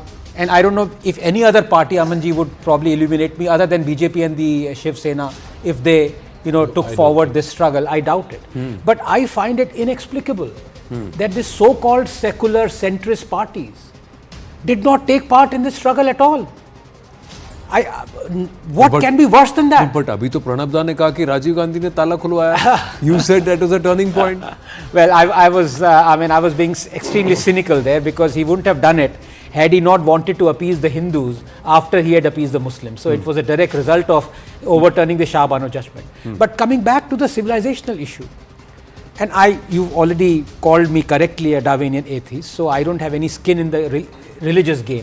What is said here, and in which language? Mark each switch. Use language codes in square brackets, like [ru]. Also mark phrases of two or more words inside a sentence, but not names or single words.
[en] And I don't know if any other party, Amanji, would probably illuminate me other than BJP and the Shiv Sena if they, you know, took forward this struggle. I doubt it. But I find it inexplicable that this so-called secular centrist parties did not take part in this struggle at all. What can be worse than that? [hi] But अभी तो प्रणब दा ने कहा कि राजीव गांधी ने ताला खुलवाया. [en] You said that was a turning point. Well, I was being extremely cynical there, because he wouldn't have done it had he not wanted to appease the Hindus after he had appeased the Muslims. So it was a direct result of overturning the Shah Bano judgment. But coming back to the civilizational issue, and you've already called me correctly a Darwinian atheist, so I don't have any skin in the religious game.